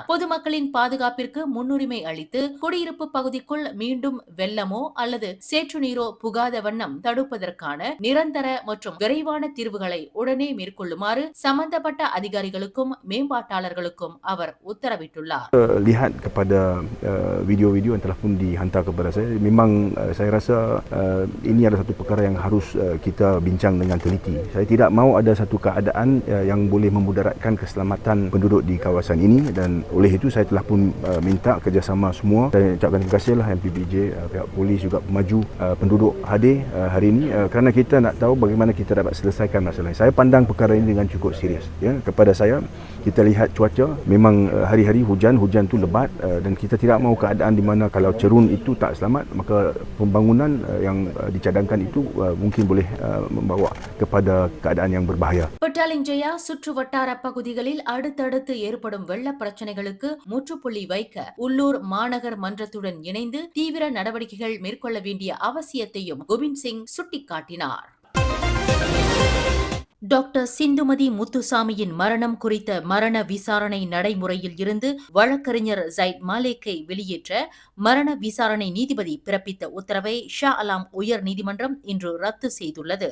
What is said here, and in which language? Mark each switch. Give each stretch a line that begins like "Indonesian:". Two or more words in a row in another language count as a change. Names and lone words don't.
Tamil: பொதுமக்களின் பாதுகாப்பிற்கு முன்னுரிமை அளித்து குடியிருப்பு பகுதிக்குள் மீண்டும் வெள்ளமோ அல்லது சேற்று நீரோ புகாத வண்ணம் தடுப்பதற்கான நிரந்தர மற்றும் விரைவான தீர்வுகளை உடனே மேற்கொள்ளுமாறு சம்பந்தப்பட்ட அதிகாரிகளுக்கும் மேம்பாட்டாளர்களுக்கும் அவர் உத்தரவிட்டுள்ளார்.
Malay: Lihat kepada video-video yang telah pun dihantar kepada saya, memang saya rasa ini adalah satu perkara yang harus kita bincang dengan teliti. Saya tidak mahu ada satu keadaan yang boleh memudaratkan keselamatan penduduk di kawasan ini, dan oleh itu saya telah pun minta kerjasama semua. Saya ucapkan terima kasihlah MPBJ, pihak polis juga maju penduduk hadir hari ini kerana kita nak tahu bagaimana kita dapat selesaikan masalah ini. Saya pandang perkara ini dengan cukup serius. Ya, kepada saya, kita lihat cuaca memang hari-hari hujan tu lebat, dan kita tidak mahu keadaan di mana kalau cerun itu tak selamat, maka pembangunan yang dicadangkan itu mungkin boleh membawa kepada keadaan yang berbahaya.
Tamil: பெட்ராலிங் ஜெயா சுற்று வட்டார பகுதிகளில் அடுத்தடுத்து ஏற்படும் வெள்ள பிரச்சனைகளுக்கு முற்றுப்புள்ளி வைக்க உள்ளூர் மாநகர் மன்றத்துடன் இணைந்து தீவிர நடவடிக்கைகள் மேற்கொள்ள வேண்டிய அவசியத்தையும் கோவிந்த் சிங் சுட்டிக்காட்டினார். டாக்டர் சிந்துமதி முத்துசாமியின் மரணம் குறித்த மரண விசாரணை நடைமுறையில் இருந்து வழக்கறிஞர் ஜைட் மாலேக்கை வெளியேற்ற மரண விசாரணை நீதிபதி பிறப்பித்த உத்தரவை ஷா அலாம் உயர் நீதிமன்றம் இன்று ரத்து செய்துள்ளது.